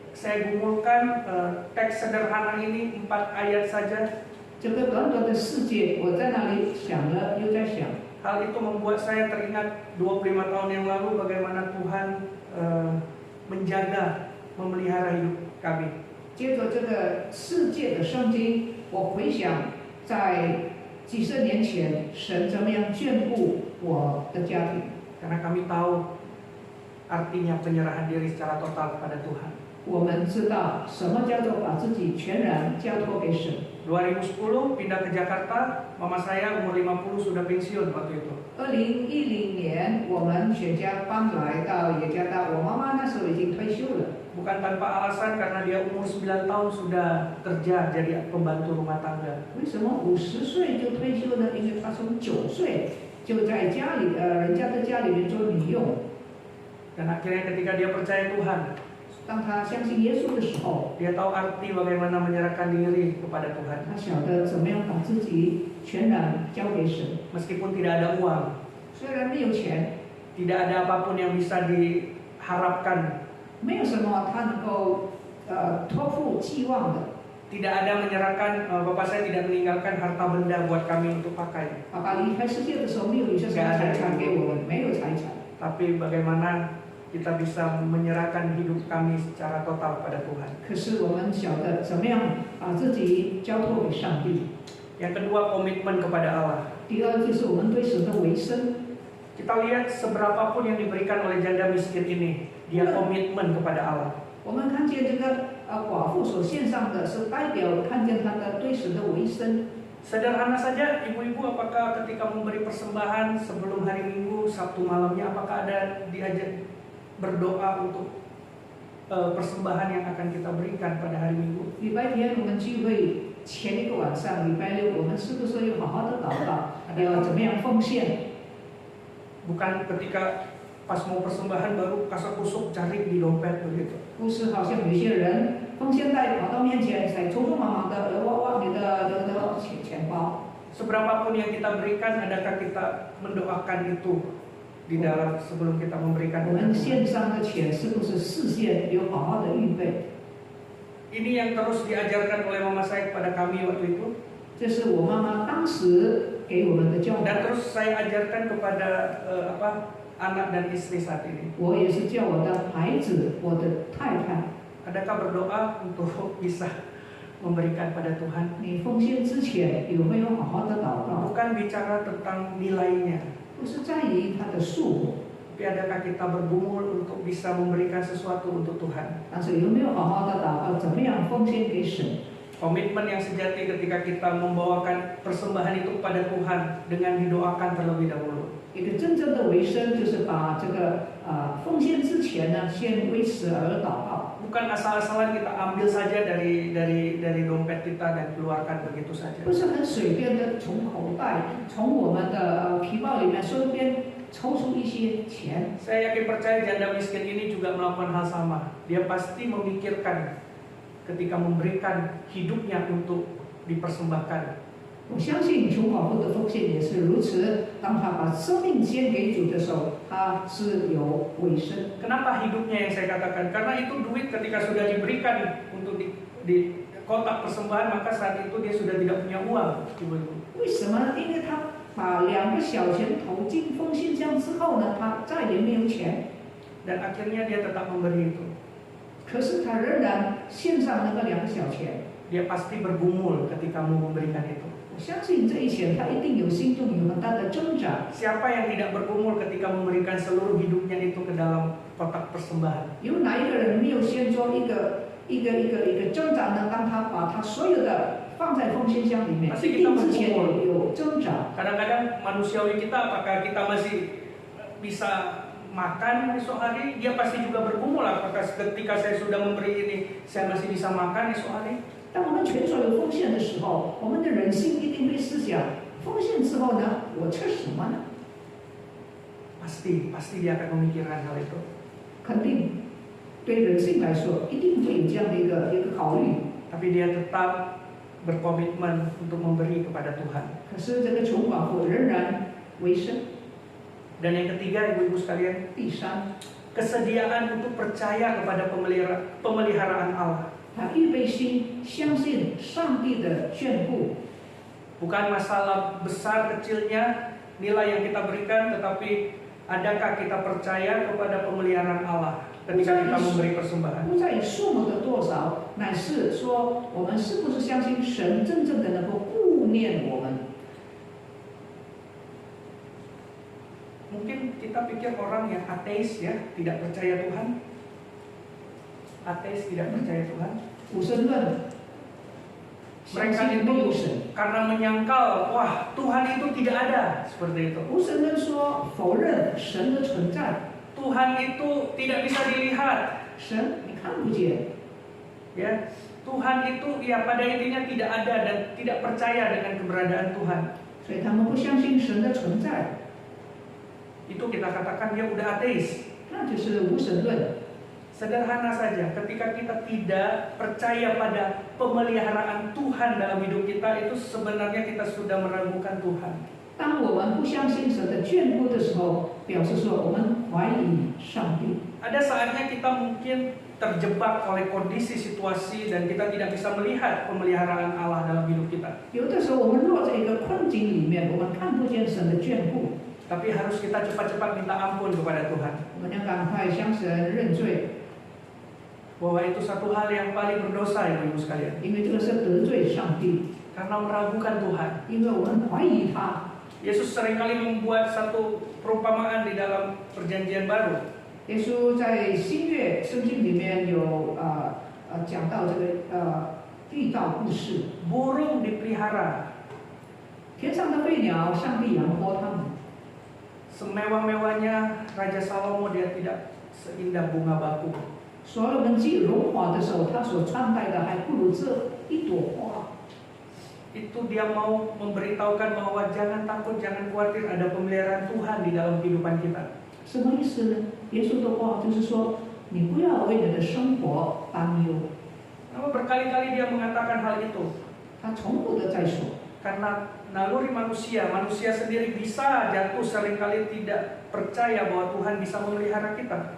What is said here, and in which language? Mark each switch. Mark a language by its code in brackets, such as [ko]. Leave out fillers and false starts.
[id] Saya gumulkan teks sederhana ini 4 ayat saja. [zh] 这个短短的世界，我在那里想了又在想。 [id] Hal itu membuat saya teringat 25 tahun yang lalu bagaimana Tuhan menjaga, memelihara hidup kami. [zh] 接着这个世界的圣经，我回想在几十年前，神怎么样眷顾我的家庭。 [id] Karena kami tahu artinya penyerahan diri secara total kepada Tuhan. [zh] 我们知道什么叫做把自己全然交托给神。 [id] 2010 pindah ke Jakarta, mama saya umur 50 sudah pensiun waktu itu. [zh] 2010年，我们全家搬来到耶加达，我妈妈那时候已经退休了。 [id] Bukan tanpa alasan karena dia umur 9 tahun sudah kerja jadi pembantu rumah tangga. [zh] 为什么50岁就退休呢？因为她从9岁就在家里，人家的家里面做女佣。 [id] Dan akhirnya ketika dia percaya Tuhan, [zh] 当她相信耶稣的时候， [id] dia tahu arti bagaimana menyerahkan diri kepada Tuhan. [zh] 她晓得怎么样把自己全然交给神。 [id] Meskipun tidak ada uang, [zh] 虽然没有钱， [id] tidak ada apapun yang bisa diharapkan. [zh] 没有什么她能够托付寄望的。 [id] Tidak ada menyerahkan, Bapak saya tidak meninggalkan harta benda buat kami untuk pakai. [zh] 爸爸离开世界的时候，没有留下什么财产给我们，没有财产。 [id] Tapi bagaimana kita bisa menyerahkan hidup kami secara total pada Tuhan. [zh] 可是我们晓得怎么样自己交托给上帝。 [id] Yang kedua, komitmen kepada Allah. [zh] 第二就是我们对神的委身。 [id] Kita lihat seberapapun yang diberikan oleh janda miskin ini, dia komitmen kepada Allah. [zh] 我们看见这个寡妇所献上的是代表看见她的对神的委身。 [id] Sederhana saja, ibu-ibu, apakah ketika memberi persembahan sebelum hari Minggu, Sabtu malamnya, apakah ada diajak berdoa untuk persembahan yang akan kita berikan pada hari Minggu? [zh] 礼拜天我们聚会前一个晚上，礼拜六我们是不是要好好的祷告，要怎么样奉献？ [id] Bukan ketika pas mau persembahan baru kasak-kusuk cari di dompet begitu. [zh] 不是好像有些人奉献袋跑到面前，才匆匆忙忙的挖你的钱包。 [id] Seberapapun yang kita berikan, adakah kita mendoakan itu di dalam sebelum kita memberikan? [zh] 我们献上的钱是不是事先有好好的预备？ [id] Ini yang terus diajarkan oleh mama saya kepada kami waktu itu. [zh] 这是我妈妈当时给我们的教 [id] Dan [zh] 导。 [id] terus saya ajarkan kepada anak dan istri saat ini. [zh] 我也是叫我的孩子，我的太太， [id] Adakah berdoa untuk bisa memberikan pada Tuhan? [zh] 你奉献之前有没有好好的祷告？ [id] Bukan bicara tentang nilainya, [zh] 不是在于它的数目， [id] tapi adakah kita bergumul untuk bisa memberikan sesuatu untuk Tuhan? [zh] 但是有没有好好的祷告？怎么样奉献给神？ [id] Komitmen yang sejati ketika kita membawakan persembahan itu kepada Tuhan dengan didoakan terlebih dahulu. [zh] 一个真正的维生，就是把这个奉献之前呢，先为此而祷告。 [id] Bukan asal-asalan kita ambil saja dari dompet kita dan keluarkan begitu saja. [zh] 不是很随便的从口袋、从我们的皮包里面随便抽出一些钱。 [id] Saya yakin percaya janda miskin ini juga melakukan hal sama. Dia pasti memikirkan ketika memberikan hidupnya untuk dipersembahkan. [zh] 我相信穷寡妇的奉献也是如此。当他把生命献给主的时候，他是有委身。 [id] Kenapa hidupnya yang saya katakan? Karena itu duit ketika sudah diberikan untuk di kotak persembahan, maka saat itu dia sudah tidak punya uang. [zh] 为什么？因为他把2个小钱投进奉献箱之后呢，他再也没有钱。 [id] Dan akhirnya dia tetap memberi itu. [zh] 可是他仍然献上那个2个小钱。 [id] Dia pasti bergumul ketika mau memberikan itu. [zh] 我相信这一切，他一定有心中有很大的挣扎。 [id] Siapa yang tidak bergumul ketika memberikan seluruh hidupnya itu ke dalam kotak persembahan? [zh] 有哪一个人没有先做一个挣扎呢？当他把他所有的放在奉献箱里面，一定之前有挣扎。 [id] Kadang-kadang manusiawi kita, apakah kita masih bisa makan esok hari? Dia pasti juga bergumul. Apakah ketika saya sudah memberi ini, saya masih bisa makan esok hari? [zh] 当我们全所有奉献的时候，我们的人性一定会思想：奉献之后呢，我吃什么呢？ [id] Pasti dia akan memikirkan hal itu. [zh] 肯定对人性来说，一定会有这样的一个考虑。 [id] Tapi dia tetap berkomitmen untuk memberi kepada Tuhan. [zh] 可是这个穷寡妇仍然为生。 [id] Dan yang ketiga, ibu-ibu sekalian, [zh] 第三， [id] kesediaan untuk percaya kepada pemeliharaan Allah. [zh] 他预备心相信上帝的眷顾。 [id] Bukan masalah besar kecilnya nilai yang kita berikan, tetapi adakah kita percaya kepada pemeliharaan Allah ketika kita memberi persembahan? [zh] 不在于数目的多少，乃是说我们是不是相信神真正的能够顾念我们。 [id] Mungkin kita pikir orang yang ateis ya, tidak percaya Tuhan. Ateis tidak percaya Tuhan. [zh] 无神论， [id] Mereka [zh] 相信没有 [id] itu [zh] 神。 [id] karena menyangkal, wah Tuhan itu tidak ada, seperti itu. [zh] 无神论说否认神的存在， [id] Tuhan itu tidak bisa dilihat, [zh] 神你看不见。 ya. [id] Tuhan itu ya pada intinya tidak ada dan tidak percaya dengan keberadaan Tuhan. [zh] 所以他们不相信神的存在， [id] Itu kita katakan dia udah ateis. [zh] 那就是无神论。 [id] Sederhana saja, ketika kita tidak percaya pada pemeliharaan Tuhan dalam hidup kita, itu sebenarnya kita sudah meragukan Tuhan. [zh] 当我们不相信神的眷顾的时候，表示说我们怀疑上帝。 [id] Ada saatnya kita mungkin terjebak oleh kondisi situasi dan kita tidak bisa melihat pemeliharaan Allah dalam hidup kita. [zh] 有的时候我们落在一个困境里面，我们看不见神的眷顾， [id] Tapi harus kita cepat-cepat minta ampun kepada Tuhan. [zh] 我们要赶快向神认罪， [id] Bahwa itu satu hal yang paling berdosa ya Ibu sekalian. [zh] 因为这个是得罪上帝， [id] Karena meragukan Tuhan. [zh] 因为我们怀疑他。 [id] Yesus seringkali membuat satu perumpamaan di dalam perjanjian baru. [zh] 耶稣在新约圣经里面有讲到这个地道故事， [id] Burung dipelihara. [zh] 天上的飞鸟，上帝养活它们。 [id] Semewah-mewahnya Raja Salomo dia tidak seindah bunga bakung. [zh] 所罗门既荣华的时候，他所穿戴的还不如这一朵花。 [id] Itu dia mau memberitahukan bahwa jangan takut, jangan khawatir, ada pemeliharaan Tuhan di dalam kehidupan kita. [zh] 什么意思呢？耶稣的话就是说，你不要为你的生活担忧。 [id] Namun berkali-kali dia mengatakan hal itu. [zh] 他重复的在说， [id] Karena naluri manusia sendiri bisa jatuh seringkali tidak percaya bahwa Tuhan bisa memelihara kita.